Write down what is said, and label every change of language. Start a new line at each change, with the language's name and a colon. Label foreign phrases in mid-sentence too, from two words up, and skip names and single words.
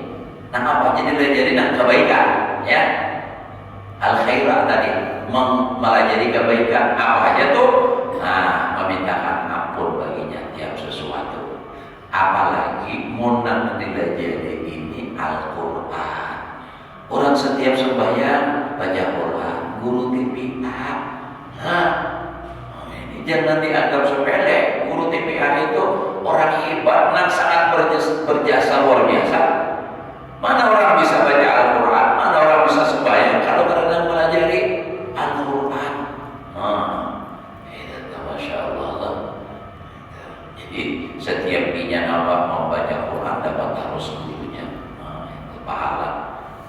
Banjar: Nah, apa jadi belajar nang kebaikan, ya? Al khairah tadi melajari kebaikan apa aja tuh?
Indonesian: Nah, memintakan ampun baginya tiap sesuatu.
Banjar: Apalagi munang dilajari ini Al-Quran. Orang setiap sembahyang baca Quran, guru TPA.
Indonesian: Ini jangan dianggap sepele. Guru TPA itu orang hebat, yang sangat berjasa luar biasa.
Banjar: Mana orang bisa baca Al-Quran, mana orang bisa sembahyang kalau kadang melajari Al-Quran.
Arabic: ما شاء الله.
Banjar: Jadi setiap niat apa mau baca Quran dapat harus gurunya, itu pahala.